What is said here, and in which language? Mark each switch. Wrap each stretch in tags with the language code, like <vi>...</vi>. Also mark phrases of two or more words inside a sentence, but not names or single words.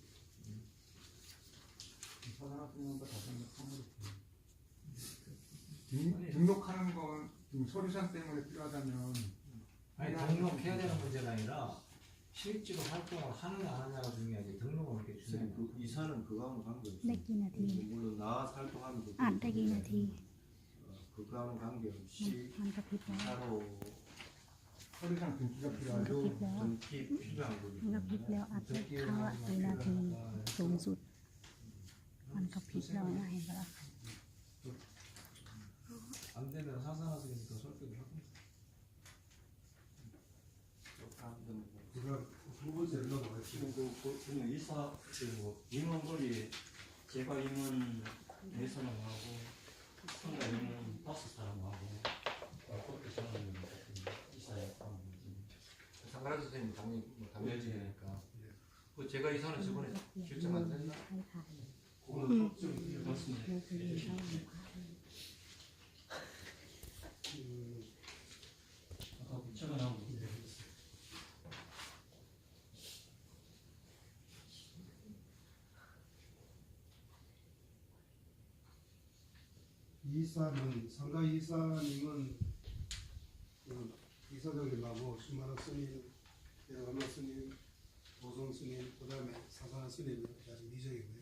<ko>사장님과 다시 한번 통보를 등록하는 건 좀 서류상 때문에 필요하다면 아니 등록해야 되는 문제가 아니라 실제로 활동을 하느냐 안 하느냐가 중요하지 등록은 그렇게 중요해요. 그 이사는 그거하고는 관계없어요.</ko> <th>ได้กี่นาที</th> <ko>물론 나와서 활동하는 거</ko> <th>อ่านได้กี่นาที</th> <ko>그거하고는 관계없이</ko> <th>มันกระพริบแล้ว</th> <ko>이사로 서류상 등기가</ko> <th>มันกระ</th> <ko>필요하죠.</ko> <th>พริบแล้ว</th> <ko>등기 필요한</ko> <th>มันกระพริบแล้วอัดได้ครั้งละกี่นาทีสูงสุด มันกระพริบแล้วนะเห็นปะล่ะ</th> <ko>안 되면 사산하시니까 설득을 하고. 제가 두 번째 연락을 했어요. 지금 그냥 이사 뭐 임원거리 제가 임원 4사람하고 상가 임원 5사람하고 그렇게 정하는 이사에 상가라 선생님 당연히 뭐 당연히니까. 예. 그 제가 이사는 저번에 결정 안 됐나?</ko> <th>ให้ถ่าย</th> <ko>그거는 확정 맞습니다.</ko> <th>คือคือยืนเข้ามา</th> <ko>아까 최근하고 이사는 상가 이사님은 그 이사장님하고 수마나 스님, 대가마 스님, 도성 스님, 그다음에 사사나 스님이 아직 미정이고요.</ko>